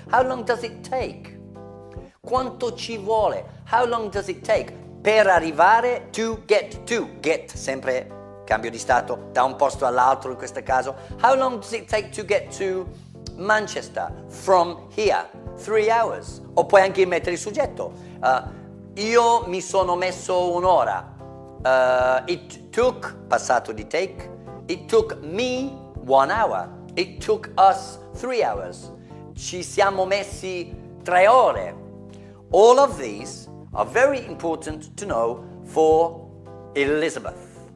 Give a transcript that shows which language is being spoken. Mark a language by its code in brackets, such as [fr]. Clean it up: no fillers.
[en] How long does it take? [it] Quanto ci vuole? [en] How long does it take? [it] Per arrivare to, get, sempre cambio di stato, da un posto all'altro in questo caso. [en] How long does it take to get to Manchester from here? 3 hours. [it] O puoi anche mettere il soggetto. Io mi sono messo un'ora. [en] It took, [it] passato di [en] take, it took me 1 hour. It took us 3 hours. [it] Ci siamo messi 3 ore. [en] All of these are very important to know for Elizabeth.